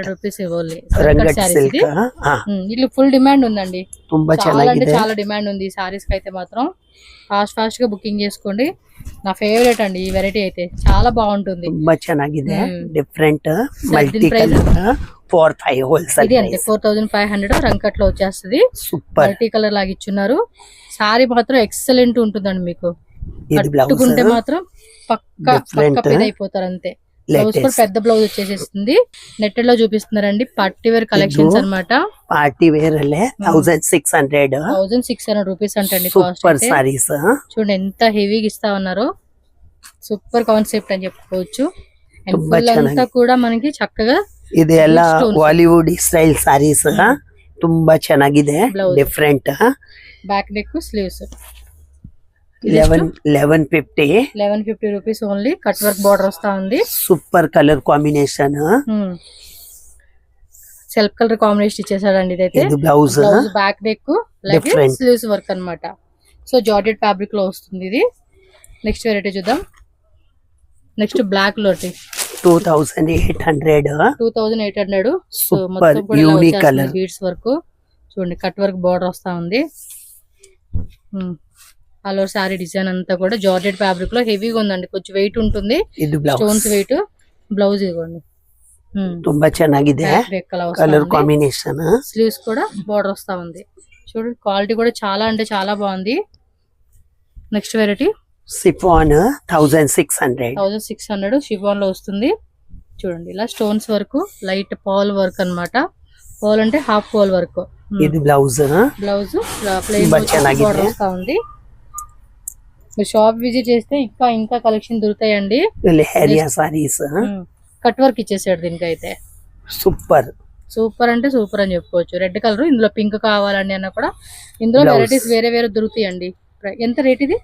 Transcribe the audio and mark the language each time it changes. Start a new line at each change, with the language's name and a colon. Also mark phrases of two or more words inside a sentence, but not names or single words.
Telugu: రూపీస్ ఇవ్వాలి.
Kannada: ರಂಗಟ್ ಸಿಲ್ಕ್
Telugu: ఇట్లా
English: full demand
Telugu: ఉందండి,
Kannada: ತುಂಬಾ
Telugu: చాలా అంటే
Kannada: ಚೆನ್ನಾಗಿದೆ.
Telugu: చాలా డిమాండ్ ఉంది ఈ సారీస్ కి అయితే మాత్రం. ఫాస్ట్ గా బుకింగ్ చేసుకోండి. నా ఫేవరెట్ అండి ఈ వెరైటీ అయితే, చాలా బాగుంటుంది.
Kannada: ತುಂಬಾ ಚೆನ್ನಾಗಿದೆ, ಡಿಫರೆಂಟ್
Telugu: దీని
Kannada: ಮಲ್ಟಿ price?
English: colour 4,500 wholesale
Telugu: ఇది అంటే 4,500 రంకట్ లో వచ్చేస్తుంది. సూపర్.
English: multi colour
Telugu: లాగా ఇచ్చున్నారు. సారీ మాత్రం ఎక్సలెంట్ ఉంటుందండి, మీకు ఇది బ్లౌజ్ కట్టుకుంటే మాత్రం పక్కా Different. పెద్ద అయిపోతారు అంతే. బ్లౌజ్ కూడా పెద్ద బ్లౌజ్ వచ్చేసేస్తుంది. నెట్టెడ్ లో చూపిస్తున్నారండి,
English: party wear collections
Telugu: అన్నమాట.
English: party wear
Telugu: అల్లే 1,600 1,600 రూపీస్ అంటండి కాస్ట్.
English: super sarees
Telugu: చూడండి ఎంత హెవీగా ఇస్తా ఉన్నారో,
English: super concept
Telugu: అని చెప్పుకోవచ్చు. అండ్
Kannada: ತುಂಬಾ
Telugu: ఫుల్ అంతా
Kannada: ಚೆನ್ನಾಗಿ.
Telugu: కూడా మనకి చక్కగా
Kannada: ಇದು ಎಲ್ಲ stones.
English: Bollywood style sarees
Kannada: ತುಂಬಾ ಚೆನ್ನಾಗಿದೆ, Blouse. ಡಿಫರೆಂಟ್.
English: back neck sleeves
Telugu: 1150 1150
English: rupees only. cut work border
Telugu: వస్తా ఉంది.
English: super colour combination. self colour combination
Telugu: ఇచ్చేసాడండి ఇదైతే. ఇది బ్లౌజ్
English: back neck
Telugu: అలాగే Different. స్లీవ్స్ వర్క్ అన్నమాట. సో
English: georgette fabric
Telugu: లో వస్తుంది ఇది.
English: next variety చూద్దాం. next block లో
Telugu: 2,800 2,800. సో Super, మొత్తం కూడా
English: unique colour. beads work
Telugu: చూడండి,
English: cut work border
Telugu: వస్తా ఉంది.
English: all over saree design
Telugu: అంతా కూడా
English: georgette fabric
Telugu: లో హెవీగా ఉందండి, కొంచెం వెయిట్ ఉంటుంది. ఇది బ్లౌజ్
English: stones weight.
Telugu: బ్లౌజ్ ఇవ్వండి,
Kannada: ತುಂಬಾ ಚೆನ್ನಾಗಿದೆ,
English: colour combination.
Telugu: స్లీవ్స్ కూడా బార్డర్ వస్తా ఉంది. చూడండి క్వాలిటీ కూడా చాలా అంటే చాలా బాగుంది.
English: next variety
Telugu: సిఫాన్ 1,600 1,600 షిఫాన్ లో వస్తుంది. చూడండి ఇలా
English: stones work,
Telugu: లైట్ పాల్ వర్క్ అన్నమాట. పాల్ అంటే హాఫ్ పాల్ వర్క్. ఇది బ్లౌజ్
English: blouse plain
Kannada: ತುಂಬಾ ಚೆನ್ನಾಗಿದೆ.
Telugu: బార్డర్ వస్తా ఉంది. మీరు
English: shop visit
Telugu: చేస్తే ఇంకా ఇంకా కలెక్షన్ దొరుకుతాయండి. లెహరియా సారీస్
English: cut work
Telugu: ఇచ్చేసాడు దీనికైతే. సూపర్. సూపర్ అంటే సూపర్ అని చెప్పుకోవచ్చు.
English: red colour,
Telugu: ఇందులో పింక్ కావాలండి అన్న కూడా ఇందులో Blouse. వెరైటీస్ వేరే వేరే దొరుకుతాయండి. ఎంత రేట్ ఇది?